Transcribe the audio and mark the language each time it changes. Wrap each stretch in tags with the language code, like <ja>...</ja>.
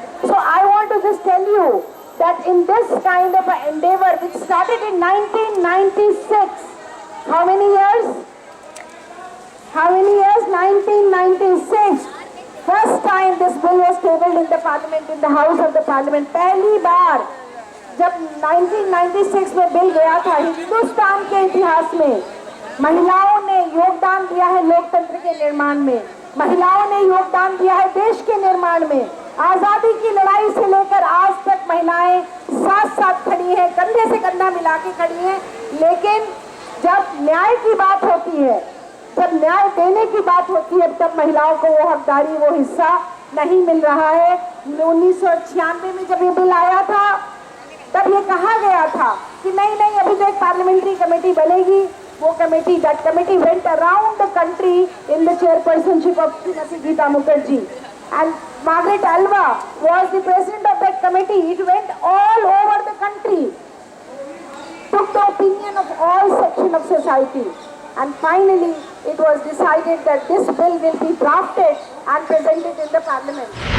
<en>So I want to just tell you that in this kind of an endeavor, which started in 1996, how many years? How many years? 1996. First time this bill was tabled in the parliament, in the house of the parliament.</en> <hi>पहली बार जब 1996 में bill गया था, हिंदुस्तान के इतिहास में महिलाओं ने योगदान दिया है लोकतंत्र के निर्माण में, महिलाओं ने योगदान दिया है देश के निर्माण में। आजादी की लड़ाई से लेकर आज तक महिलाएं साथ साथ खड़ी हैं, कंधे से कंधा मिला के खड़ी हैं। लेकिन जब न्याय की बात होती है, जब न्याय देने की बात होती है, तब महिलाओं को वो हकदारी, वो हिस्सा नहीं मिल रहा है। 1996 में जब ये बिल आया था, तब ये कहा गया था कि नहीं अभी तो एक पार्लियामेंट्री कमेटी बनेगी। वो committee,</hi> <en>that committee went around the country in the chairpersonship of Srimati Geeta Mukherjee, and Margaret Alva was the president of that committee. It went all over the country, took the opinion of all sections of society, and finally it was decided that this bill will be drafted and presented in the parliament.</en>